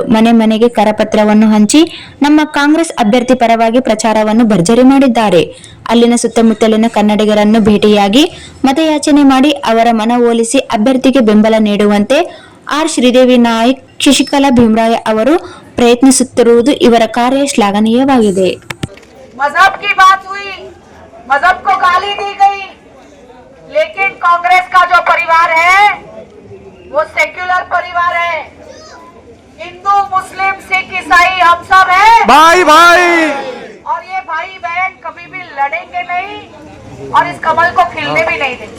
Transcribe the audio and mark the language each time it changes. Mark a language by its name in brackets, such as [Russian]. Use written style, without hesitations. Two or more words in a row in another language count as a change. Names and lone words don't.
[Kannada] ಮನೆ ಮನೆಗೆ ಕರಪತ್ರವನ್ನು ಹಂಚಿ ನಮ್ಮ ಕಾಂಗ್ರೆಸ್ ಅಭ್ಯರ್ಥಿ ಪರವಾಗಿ ಪ್ರಚಾರವನ್ನು ಭರ್ಜರಿ ಮಾಡಿದ್ದಾರೆ. ಅಲ್ಲಿನ ಸುತ್ತಮುತ್ತಲಿನ ಕನ್ನಡಿಗರನ್ನು ಭೇಟಿಯಾಗಿ ಮತಯಾಚನೆ ಮಾಡಿ ಅವರ ಮನವೊಲಿಸಿ ಅಭ್ಯರ್ಥಿಗೆ ಬೆಂಬಲ ನೀಡುವಂತೆ ಆರ್ ಶ್ರೀದೇವಿ ನಾಯಕ್, ಶಶಿಕಲಾ ಭೀಮರಾಯ ಅವರು ಪ್ರಯತ್ನಿಸುತ್ತಿರುವುದು ಇವರ ಕಾರ್ಯ ಶ್ಲಾಘನೀಯವಾಗಿದೆ. [Hindi] मजहब की बात हुई, मजहब को गाली दी गई, लेकिन कांग्रेस का जो परिवार है वो सेक्युलर परिवार है. हिंदू, मुस्लिम, सिख, ईसाई हम सब हैं भाई भाई, और ये भाई बहन कभी भी लड़ेंगे नहीं और इस कमल को खिलने भी नहीं देंगे.